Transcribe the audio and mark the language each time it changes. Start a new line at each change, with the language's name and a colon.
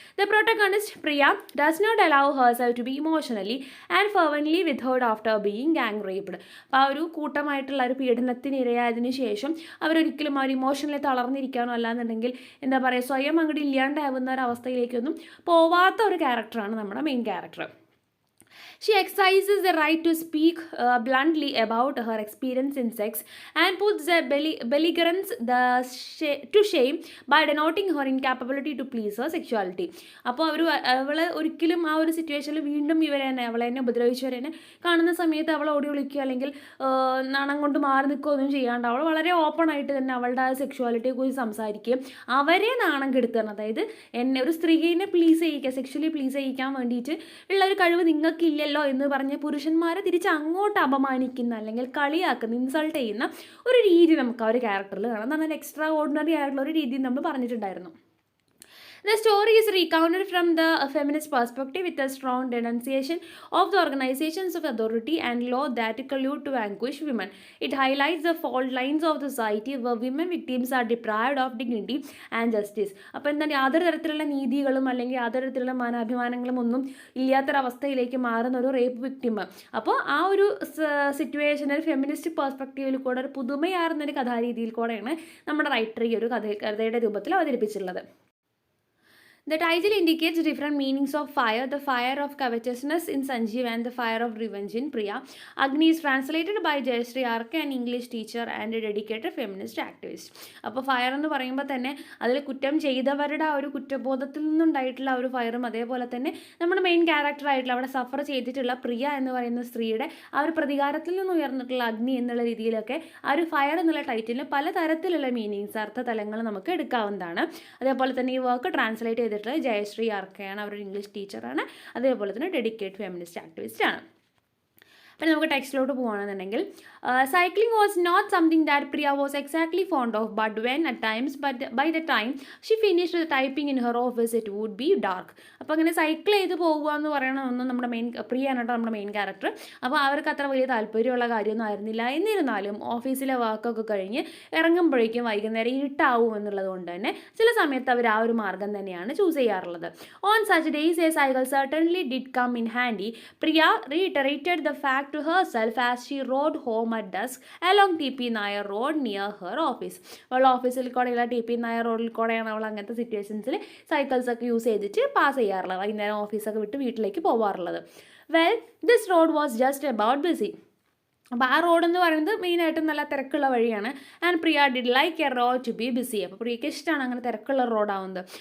English: The protagonist Priya does not allow herself to be emotionally and fervently withheld after being gang raped.
Malayalam: അപ്പോൾ ആ ഒരു കൂട്ടമായിട്ടുള്ള ഒരു പീഡനത്തിന് ഇരയായതിനു ശേഷം അവരൊരിക്കലും ഇമോഷണലി തളർന്നിരിക്കാനോ അല്ലാന്നുണ്ടെങ്കിൽ സ്വയം അങ്ങോട്ട് ഇല്ലാണ്ടാവുന്ന ഒരു അവസ്ഥയിലേക്കൊന്നും പോവാത്ത ഒരു ക്യാരക്ടറാണ് നമ്മുടെ main character.
English: She exercises the right to speak bluntly about her experience in sex and puts the belligerents to shame by denoting her incapability to please her sexuality.
Malayalam: അപ്പോൾ അവൾ ഒരിക്കലും ആ ഒരു സിറ്റുവേഷനിൽ വീണ്ടും അവളെ ഉപദ്രവിച്ചവരെ കാണുന്ന സമയത്ത് അവൾ ഓടി വിളിക്കുക അല്ലെങ്കിൽ നാണം കൊണ്ട് മാറി നിൽക്കുകയൊന്നും ചെയ്യാണ്ട് അവൾ വളരെ ഓപ്പൺ ആയിട്ട് തന്നെ അവളുടെ ആ സെക്ഷുവാലിറ്റിയെക്കുറിച്ച് സംസാരിക്കുകയും അവരെ നാണം കെടുത്തുകയാണ്. അതായത് ഒരു സ്ത്രീയെ പ്ലീസ് ചെയ്യിക്കുക, സെക്ഷലി പ്ലീസ് ചെയ്യിക്കാൻ വേണ്ടിയിട്ട് ഉള്ള ഒരു കഴിവ് നിങ്ങൾക്കില്ലല്ലോ എന്ന് പറഞ്ഞ് പുരുഷന്മാരെ തിരിച്ച് അങ്ങോട്ട് അപമാനിക്കുന്ന അല്ലെങ്കിൽ കളിയാക്കുന്ന ഇൻസൾട്ട് ചെയ്യുന്ന ഒരു രീതി നമുക്ക് ആ ഒരു ക്യാരക്ടറിൽ കാണാം. എന്നാൽ എക്സ്ട്രാ ഓർഡിനറി ആയിട്ടുള്ള ഒരു രീതി നമ്മൾ പറഞ്ഞിട്ടുണ്ടായിരുന്നു.
English: The story is recounted from the feminist perspective with a strong denunciation of the organizations of authority and law that collude to vanquish women. It highlights the fault lines of the society where women victims are deprived of dignity and justice.
Malayalam: അപ്പോൾ യാതൊരു തരത്തിലുള്ള നീതികളും അല്ലെങ്കിൽ യാതൊരു തരത്തിലുള്ള മാനാഭിമാനങ്ങളും ഒന്നും ഇല്ലാത്തൊരവസ്ഥയിലേക്ക് മാറുന്ന ഒരു rape victim. അപ്പോൾ ആ ഒരു സിറ്റുവേഷനിൽ ഫെമിനിസ്റ്റ് പെർസ്പെക്റ്റീവിൽ കൂടെ ഒരു പുതുമയാർന്നൊരു കഥാരീതിയിൽ കൂടെയാണ് നമ്മുടെ റൈറ്റർ ഈ ഒരു കഥയുടെ രൂപത്തിൽ അവതരിപ്പിച്ചിട്ടുള്ളത്.
English: The title indicates different meanings of fire: the fire of covetousness in Sanjeev and the fire of revenge in Priya. Agni is translated by Jayashree R, an English teacher and a dedicated feminist activist.
Malayalam: അപ്പോൾ fire എന്ന് പറയുമ്പോൾ തന്നെ അതിൽ കുറ്റം ചെയ്തവരുടെ ആ ഒരു കുറ്റബോധത്തിൽ നിന്നുണ്ടായിട്ടുള്ള ഒരു ഫയറും അതേപോലെ തന്നെ നമ്മുടെ മെയിൻ ക്യാരക്ടറായിട്ടുള്ള അവിടെ സഫർ ചെയ്തിട്ടുള്ള പ്രിയ എന്ന് പറയുന്ന സ്ത്രീയുടെ ആ ഒരു പ്രതികാരത്തിൽ നിന്ന് ഉയർന്നിട്ടുള്ള അഗ്നി എന്നുള്ള രീതിയിലൊക്കെ ആ ഒരു ഫയർ എന്നുള്ള ടൈറ്റിലിന് പലതരത്തിലുള്ള മീനിങ്സ് അർത്ഥതലങ്ങൾ നമുക്ക് എടുക്കാവുന്നതാണ്. അതേപോലെ തന്നെ ഈ വർക്ക് ട്രാൻസ്ലേറ്റ് ചെയ്തിട്ടുള്ള ജയശ്രീ ആർക്കയാണ്. അവരൊരു ഇംഗ്ലീഷ് ടീച്ചറാണ്, അതേപോലെ തന്നെ ഡെഡിക്കേറ്റ് ഫെമിനിസ്റ്റ് ആക്ടിവിസ്റ്റ് ആണ്. അപ്പം നമുക്ക് ടെക്സ്റ്റിലോട്ട് പോകുകയാണെന്നുണ്ടെങ്കിൽ
English: Cycling was not something that Priya was exactly fond of, but when at times by the time she finished the typing in her office it would be dark.
Malayalam: അപ്പോൾ അങ്ങനെ cycle ചെയ്ത് പോകുക എന്ന് പറയണമെന്ന് നമ്മുടെ പ്രിയാണ് കേട്ടോ നമ്മുടെ മെയിൻ ക്യാരക്ടർ. അപ്പോൾ അവർക്ക് അത്ര വലിയ താല്പര്യമുള്ള കാര്യമൊന്നും ആയിരുന്നില്ല. എന്നിരുന്നാലും ഓഫീസിലെ വർക്കൊക്കെ കഴിഞ്ഞ് ഇറങ്ങുമ്പോഴേക്കും വൈകുന്നേരം ഇരുട്ടാവും എന്നുള്ളത് കൊണ്ട് തന്നെ ചില സമയത്ത് അവർ ആ ഒരു മാർഗം തന്നെയാണ് ചൂസ് ചെയ്യാറുള്ളത്.
English: On such days a cycle certainly did come in handy. Priya reiterated the fact to herself as she rode home at dusk along TP Nair Road near her office.
Malayalam: അവൾ ഓഫീസിൽ കൂടെയുള്ള TP Nair റോഡിൽ കൂടെയാണ് അവൾ അങ്ങനത്തെ സിറ്റുവേഷൻസിൽ cycles ഒക്കെ use ചെയ്തിട്ട് pass ചെയ്യാറുള്ളത്, വൈകുന്നേരം ഓഫീസൊക്കെ വിട്ട് വീട്ടിലേക്ക് പോകാറുള്ളത്.
English: Well this road was just about busy.
Malayalam: അപ്പോൾ ആ റോഡ് എന്ന് പറയുന്നത് മെയിനായിട്ടും നല്ല തിരക്കുള്ള വഴിയാണ്.
English: And Priya did like a road to be busy.
Malayalam: അപ്പോൾ പ്രിയയ്ക്ക് ഇഷ്ടമാണ് അങ്ങനെ തിരക്കുള്ള റോഡാവുന്നത്.